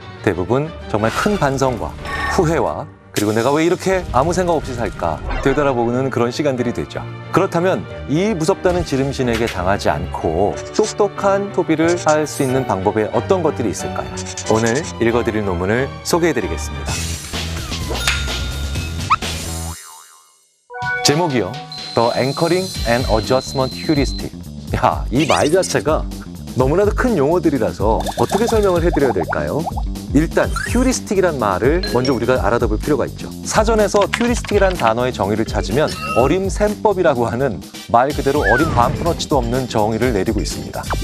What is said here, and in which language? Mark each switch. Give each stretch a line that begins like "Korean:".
Korean: 대부분 정말 큰 반성과 후회와, 그리고 내가 왜 이렇게 아무 생각 없이 살까 되돌아보는 그런 시간들이 되죠. 그렇다면 이 무섭다는 지름신에게 당하지 않고 똑똑한 소비를 할 수 있는 방법에 어떤 것들이 있을까요? 오늘 읽어드릴 논문을 소개해드리겠습니다. 제목이요.
English: The Anchoring and Adjustment Heuristic.
Korean: 야, 이 말 자체가 너무나도 큰 용어들이라서 어떻게 설명을 해드려야 될까요? 일단 휴리스틱이란 말을 먼저 우리가 알아둬볼 필요가 있죠. 사전에서 휴리스틱이란 단어의 정의를 찾으면 어림셈법이라고 하는 말 그대로 어림 반푼어치도 없는 정의를 내리고 있습니다.